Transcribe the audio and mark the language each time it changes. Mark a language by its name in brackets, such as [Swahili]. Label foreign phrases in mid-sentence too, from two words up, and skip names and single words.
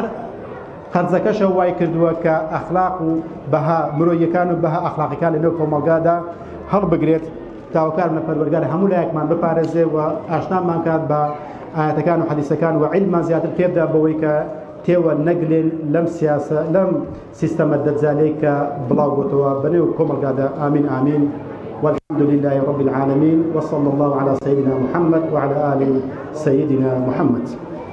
[Central Kurdish] قەرزەکەشە وای کردووە کە ئەخلاق و بەها مرۆیەکان و بەها ئەخلاقیەکان لەنێو کۆمەڵگادا هەڵبگرێت تاوەکار لە پەروەردگار هەموو لایەکمان بپارێزێ و ئاشنامان کات بە ئاەتەکان و حەدیثەکان و عیلمان زیاتر پێبدا بەوەی کە تێوە نەگلێن لەم سیاسە لەم سیستەمە دەجالەی کە بڵاو بۆتەوە بەنێو کۆمەڵگادا ئامین ئامین [Arabic] والحمد لله رب العالمين وصلى الله على سيدنا محمد [Central Kurdish] وعلى آل سيدنا محمد.